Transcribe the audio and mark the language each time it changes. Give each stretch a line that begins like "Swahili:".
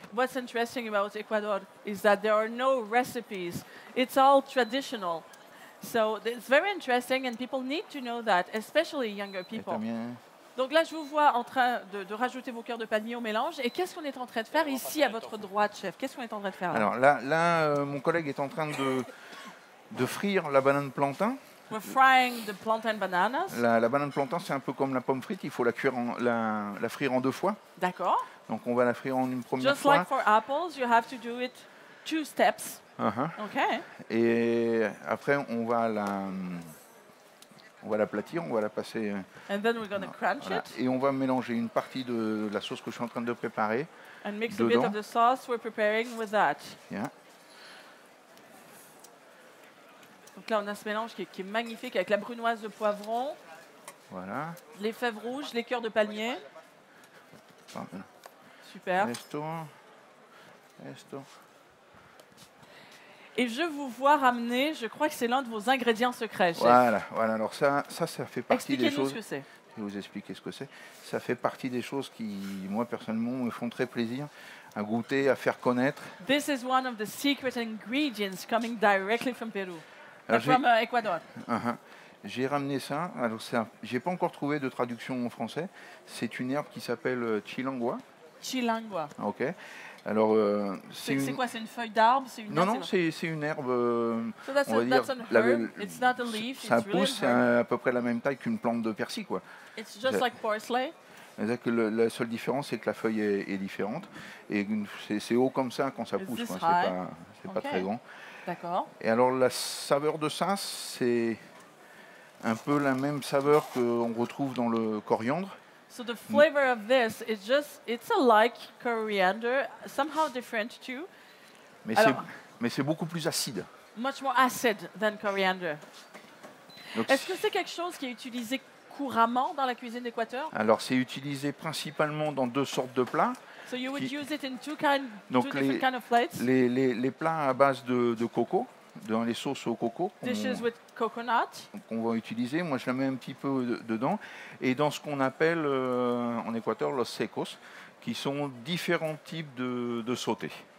English: What's interesting about Ecuador is that there are no recipes. It's all traditional. So it's very interesting and people need to know that, especially younger people.
French: Donc là, je vous vois en train de rajouter vos cœurs de palmier au mélange. Et qu'est-ce qu'on est en train de faire ici à votre droite, chef? Qu'est-ce qu'on est en train de faire là? Alors là mon collègue est en train de frire la banane plantain.
English: We're frying the plantain bananas.
French: La banane plantain, c'est un peu comme la pomme frite. Il faut la frire en 2 fois. D'accord. Donc on va la frire en une première fois.
English: Just like for apples, you have to do it 2 steps. Okay.
French: Et après, on va l'aplatir, on va la passer.
English: And then we're gonna crunch it.
French: Et on va mélanger une partie de la sauce que je suis en train de préparer.
English: And mix
French: dedans.
English: A bit of the sauce we're preparing with that. Yeah.
French: Donc là, on a ce mélange qui est magnifique avec la brunoise de poivron. Voilà. Les fèves rouges, les cœurs de palmier. Super.
Spanish: Esto.
French: Et je vous vois ramener, je crois que c'est l'un de vos ingrédients secrets, chef. Voilà. Alors ça fait partie des choses. Expliquez-nous ce que c'est. Je vais vous expliquer ce que c'est. Ça fait partie des choses qui, moi personnellement, me font très plaisir à goûter, à faire connaître.
English: This is one of the secret ingredients coming directly from Peru, from Ecuador.
French: J'ai ramené ça. Alors j'ai pas encore trouvé de traduction en français. C'est une herbe qui s'appelle chilangua. Chilangua. Ok. Alors, c'est quoi? C'est une feuille d'arbre? Non, c'est une herbe.
English: So
French: on va dire.
English: It's not a leaf.
French: Ça pousse, c'est à peu près la même taille qu'une plante de persil, quoi.
English: It's just like parsley.
French: Que la seule différence, c'est que la feuille est différente et c'est haut comme ça quand ça pousse. C'est pas très grand. D'accord. Et alors la saveur de ça, c'est un peu la même saveur qu'on retrouve dans le coriandre.
English: So the flavor of this is it's like coriander, somehow different too.
French: Mais c'est beaucoup plus acide.
English: Much more acid than coriander.
French: Est-ce que c'est quelque chose qui est utilisé couramment dans la cuisine d'Équateur? Alors c'est utilisé principalement dans 2 sortes de plats.
English: So you would use it in two different kind of plates?
French: Les plats à base de coco, dans les sauces au coco.
English: Dishes with coconut.
French: Qu'on va utiliser. Moi, je la mets un petit peu dedans. Et dans ce qu'on appelle en Équateur
Spanish: los secos,
French: qui sont différents types de sautés.